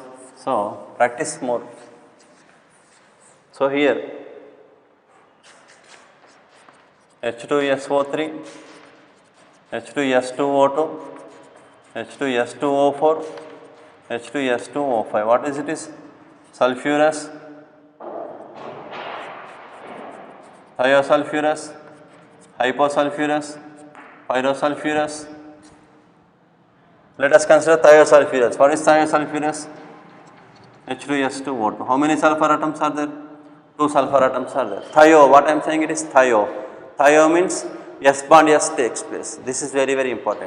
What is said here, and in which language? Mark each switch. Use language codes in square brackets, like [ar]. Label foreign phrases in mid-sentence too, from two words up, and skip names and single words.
[en] So, practice more. So here, H2SO3, H2S2O2, H2S2O4, H2S2O5. What is it? Is sulfurous, thiosulfurous, hyposulfurous, pyrosulfurous. Let us consider thiosulfurous. What is thiosulfurous? H2S2O2. How many sulfur atoms are there? 2 sulfur atoms are there. Thio, what I am saying, it is thio. Thio means S bond S takes place. This is very, very important.